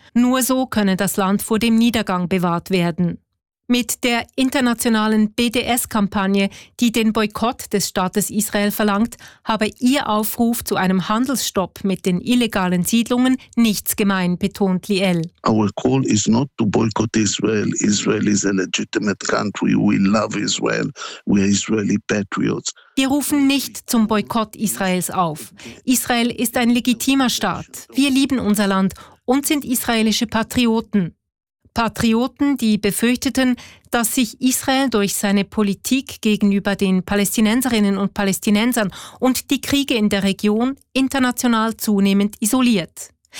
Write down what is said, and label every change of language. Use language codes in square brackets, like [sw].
[de] Nur so könne das Land vor dem Niedergang bewahrt werden. Mit der internationalen BDS-Kampagne, die den Boykott des Staates Israel verlangt, habe ihr Aufruf zu einem Handelsstopp mit den illegalen Siedlungen nichts gemein, betont Liel. [en] Our call is not to boycott Israel. Israel is a legitimate country. We love Israel. We are Israeli patriots. [de] Wir rufen nicht zum Boykott Israels auf. Israel ist ein legitimer Staat. Wir lieben unser Land und sind israelische Patrioten. Patrioten, die befürchteten, dass sich Israel durch seine Politik gegenüber den Palästinenserinnen und Palästinensern und die Kriege in der Region international zunehmend isoliert.